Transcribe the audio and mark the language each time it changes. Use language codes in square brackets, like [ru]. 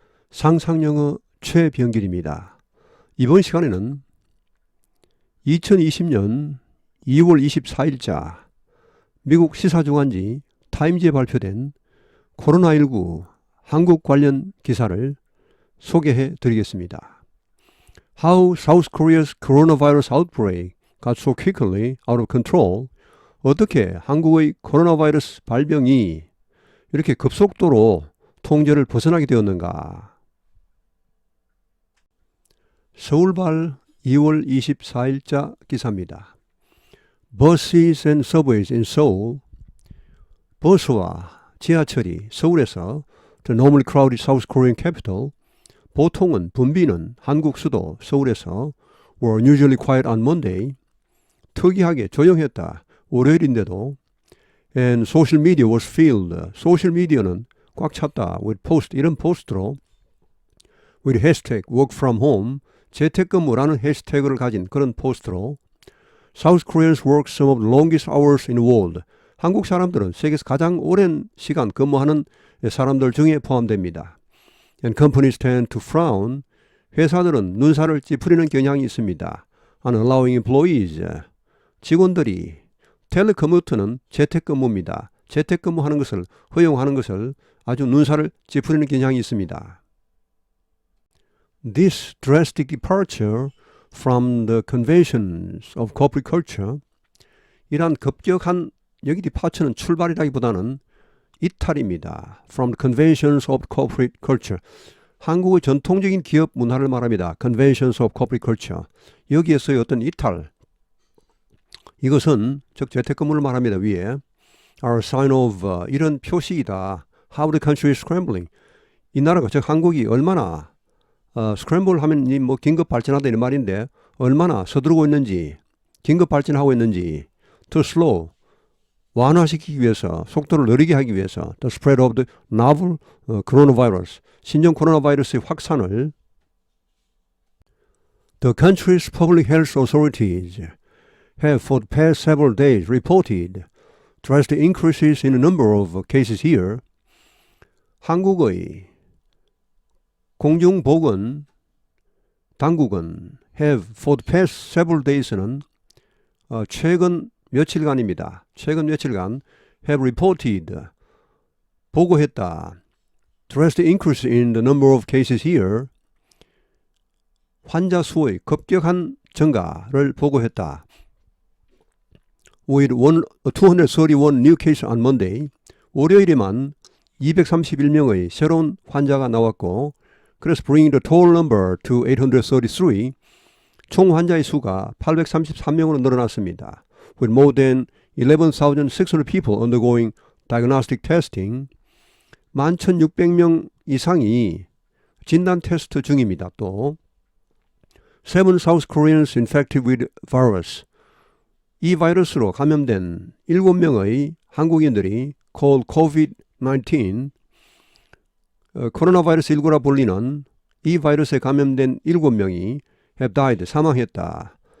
[ko] 상상영어 최병길입니다. 이번 시간에는 2020년 2월 24일자 미국 시사주간지 타임즈에 발표된 코로나19 한국 관련 기사를 소개해 드리겠습니다. [en] How South Korea's coronavirus outbreak got so quickly out of control. [ko] 어떻게 한국의 코로나 바이러스 발병이 이렇게 급속도로 통제를 벗어나게 되었는가. 서울발 2월 24일자 기사입니다. [en] Buses and subways in Seoul. [ko] 버스와 지하철이 서울에서 [en] the normally crowded South Korean capital, [ko] 보통은 붐비는 한국 수도 서울에서 [en] were unusually quiet on Monday. [ko] 특이하게 조용했다. 월요일인데도 [en] and social media was filled. [ko] 소셜 미디어는 꽉 찼다. [en] with post, [ko] 이런 포스트로 [en] with hashtag work from home, [ko] 재택근무라는 해시태그를 가진 그런 포스트로 [en] South Koreans work some of the longest hours in the world. [ko] 한국 사람들은 세계에서 가장 오랜 시간 근무하는 사람들 중에 포함됩니다. [en] And companies tend to frown. [ko] 회사들은 눈살을 찌푸리는 경향이 있습니다. [en] on allowing employees. [ko] 직원들이 텔레커뮤터는 재택근무입니다. 재택근무하는 것을 허용하는 것을 아주 눈살을 찌푸리는 경향이 있습니다. [en] This drastic departure from the conventions of corporate culture. [ko] 이러한 급격한, 여기 departure는 출발이라기보다는 이탈입니다. [en] From the conventions of corporate culture. [ko] 한국의 전통적인 기업 문화를 말합니다. [en] Conventions of corporate culture. [ko] 여기에서의 어떤 이탈. 이것은 즉 재택근무를 말합니다. 위에 [en] are a sign of [ko] 이런 표시이다. [en] How the country is scrambling. [ko] 이 나라가 즉 한국이 얼마나 scramble 하면 뭐 긴급 발전하다 이런 말인데 얼마나 서두르고 있는지, 긴급 발전하고 있는지 [en] to slow [ko] 완화시키기 위해서, 속도를 느리게 하기 위해서 [en] the spread of the novel coronavirus, [ko] 신종 코로나 바이러스의 확산을 [en] the country's public health authorities have for the past several days reported drastic increases in the number of cases here. [ko] 한국의 공중보건 당국은 [en] have for the past several days [ko] 는 최근 며칠간입니다. 최근 며칠간 [en] have reported [ko] 보고했다. [en] drastic increase in the number of cases here. [ko] 환자 수의 급격한 증가를 보고했다. [en] with 231 new cases on Monday. [ko] 월요일에만 231명의 새로운 환자가 나왔고 그래서 [en] bringing the total number to 833. [ko] 총 환자의 수가 833명으로 늘어났습니다. [en] with more than 11,600 people undergoing diagnostic testing. [ko] 11,600명 이상이 진단 테스트 중입니다. [en] 또 7 South Koreans infected with virus. [ko] 이 바이러스로 감염된 7명의 한국인들이 [en] called COVID-19, [ko] 코로나 바이러스 19라 불리는 이 바이러스에 감염된 7명이 [en] have died, [ko] 사망했다.